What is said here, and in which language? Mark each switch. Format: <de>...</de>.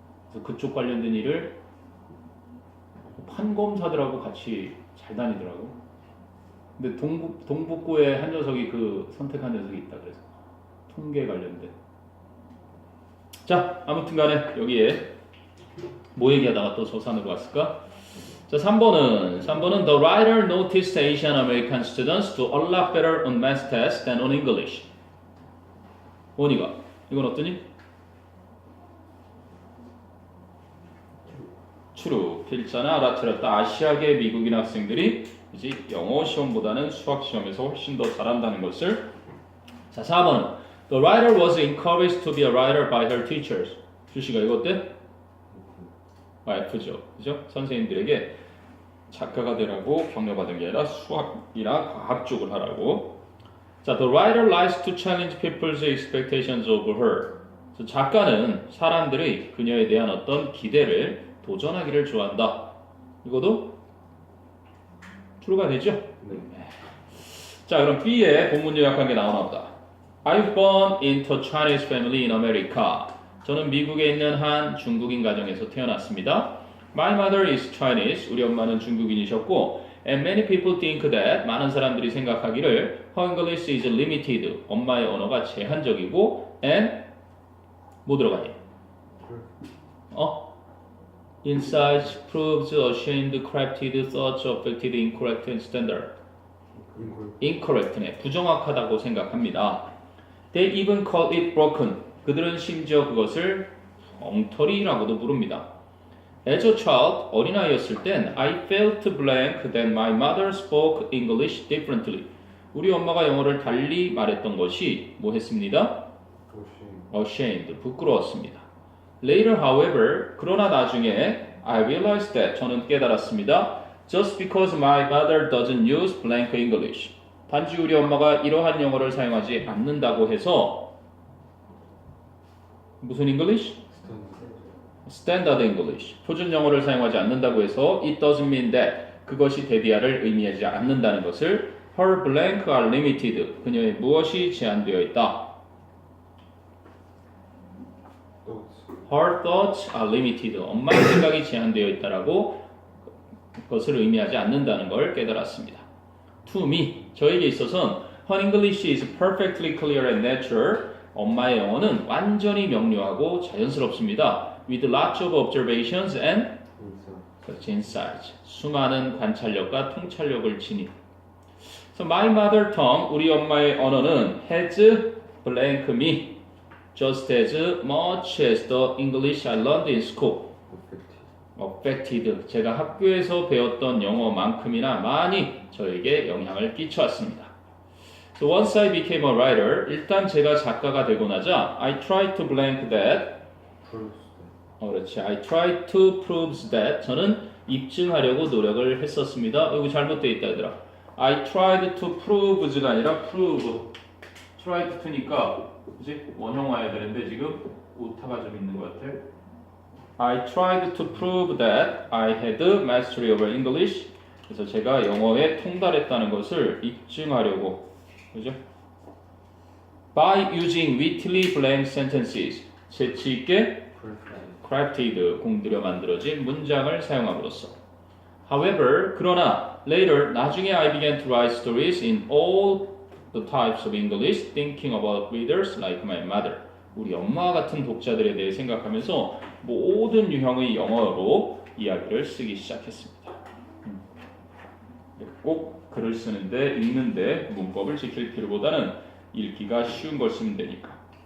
<ko>그래서 그쪽 관련된 일을 판검사들하고 같이 잘 다니더라고. 근데 동북부에 한 녀석이 그 선택한 녀석이 있다 그래서 통계 관련된. 자, 아무튼간에 여기에 뭐 얘기하다가 또 서산으로 왔을까? 자, 3번은</ko> <en>The writer noticed Asian American students do a lot better on math tests than on English.</en> <ko>원이가 이건 어떠니? true. 필자나 알아차렸다. 아시아계 미국인 학생들이 이제 영어 시험보다는 수학 시험에서 훨씬 더 잘한다는 것을. 자, 4번은</ko> <en>The writer was encouraged to be a writer by her teachers.</en> <ko>주시가 이거 어때? F죠. 그죠? 선생님들에게 작가가 되라고 격려받은 게 아니라 수학이나 과학 쪽을 하라고.</ko> <en>자, The writer likes to challenge people's expectations of her.</en> <ko>작가는 사람들의 그녀에 대한 어떤 기대를 도전하기를 좋아한다. 이것도 true가 되죠? 네. 자, 그럼 B에 본문 요약한 게 나오나 보다.</ko> <en>I've born into a Chinese family in America.</en> <ko>저는 미국에 있는 한 중국인 가정에서 태어났습니다.</ko> <en>My mother is Chinese.</en> <ko>우리 엄마는 중국인이셨고</ko> <en>And many people think that</en> <ko>많은 사람들이 생각하기를</ko> <en>Her English is limited.</en> <ko>엄마의 언어가 제한적이고 And 뭐 들어가니?</ko> <en>Insights proves ashamed, crafted, thoughts affected, incorrect, and standard. Incorrect네.</en> <ko>부정확하다고 생각합니다.</ko> <en>They even call it broken.</en> <ko>그들은 심지어 그것을 엉터리라고도 부릅니다.</ko> <en>As a child,</en> <ko>어린아이였을 땐</ko> <en>I felt blank that my mother spoke English differently.</en> <ko>우리 엄마가 영어를 달리 말했던 것이 뭐 했습니다? Ashamed. 부끄러웠습니다.</ko> <en>Later, however,</en> <ko>그러나 나중에</ko> <en>I realized that</en> <ko>저는 깨달았습니다.</ko> <en>Just because my mother doesn't use blank English.</en> <ko>단지 우리 엄마가 이러한 영어를 사용하지 않는다고 해서 무슨 English?</ko> <en>Standard English.</en> <ko>표준 영어를 사용하지 않는다고 해서</ko> <en>it doesn't mean that</en> <ko>그것이 데디아를 의미하지 않는다는 것을</ko> <en>her blank are limited.</en> <ko>그녀의 무엇이 제한되어 있다.</ko> <en>Her thoughts are limited.</en> <ko>엄마의 생각이 제한되어 있다라고 그것을 의미하지 않는다는 걸 깨달았습니다.</ko> <en>To me,</en> <ko>저에게 있어서는</ko> <en>her English is perfectly clear and natural.</en> <ko>엄마의 영어는 완전히 명료하고 자연스럽습니다.</ko> <en>With lots of observations and insights.</en> <ko>수많은 관찰력과 통찰력을 지닌.</ko> <en>So my mother tongue,</en> <ko>우리 엄마의 언어는</ko> <en>has blank me. Just as much as the English I learned in school. affected.</en> <ko>제가 학교에서 배웠던 영어만큼이나 많이 저에게 영향을 끼쳐왔습니다.</ko> <en>So once I became a writer,</en> <ko>일단 제가 작가가 되고 나자</ko> <en>I tried to blank that.</en> <ko>그렇지.</ko> <en>I tried to prove that.</en> <ko>저는 입증하려고 노력을 했었습니다. 여기 잘못되어 있다 얘들아.</ko> <en>I tried to prove가</en> <ko>아니라</ko> <en>prove.</en> <ko>tried to니까 그치? 원형 와야 되는데 지금 오타가 좀 있는 것 같아.</ko> <en>I tried to prove that I had mastery over English.</en> <ko>그래서 제가 영어에 통달했다는 것을 입증하려고, 그죠?</ko> <en>By using witty blank sentences.</en> <ko>재치 있게 crafted, 공들여 만들어진 문장을 사용함으로써.</ko> <en>However,</en> <ko>그러나</ko> <en>later,</en> <ko>나중에</ko> <en>I began to write stories in all the types of English, thinking about readers like my mother.</en> <ko>우리 엄마와 같은 독자들에 대해 생각하면서 모든 유형의 영어로 이야기를 쓰기 시작했습니다. 꼭 글을 쓰는데, 읽는데 문법을 지킬 필요보다는 읽기가 쉬운 걸 쓰면 되니까.</ko>